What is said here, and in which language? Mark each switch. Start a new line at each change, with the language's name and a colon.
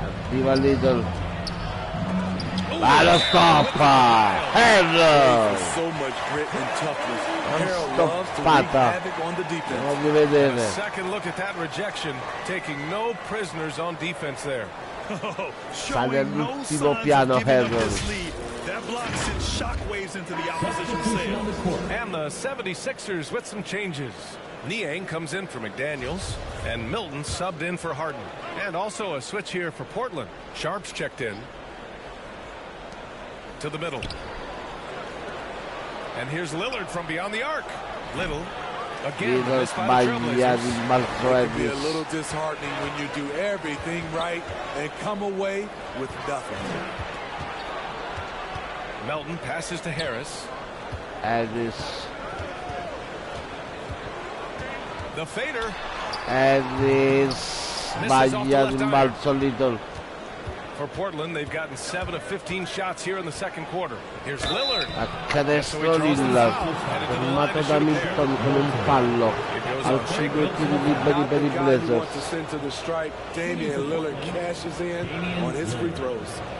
Italian: Arriva Little. Ma lo stoppa!
English: Harold! So much grit and toughness. Harold Stop loves to wreak pata. havoc on the defense.
Italian: Voglio vedere.
English: Second look at that rejection, taking no prisoners on defense there.
Italian: Sale all'ultimo piano Harold.
English: That block sent shockwaves into the opposition sail. And the 76ers with some changes. Niang comes in for McDaniels, and Milton subbed in for Harden. And also a switch here for Portland. Sharps checked in to the middle. And here's Lillard from beyond the arc. Little again missed by the Trailblazers. It can be a little disheartening when you do everything right and come away with nothing. Melton passes to Harris. Harris. The fader. Harris.
Italian: Sbaglia il balzo Little.
English: For Portland, they've gotten 7 of 15 shots here in the second quarter. Here's Lillard.
Italian: A canestro Lillard, fermato da Milton con un fallo. Al 5 tiri liberi per i Blazers.
English: To send to the stripe, Damian Lillard cashes in on his free throws.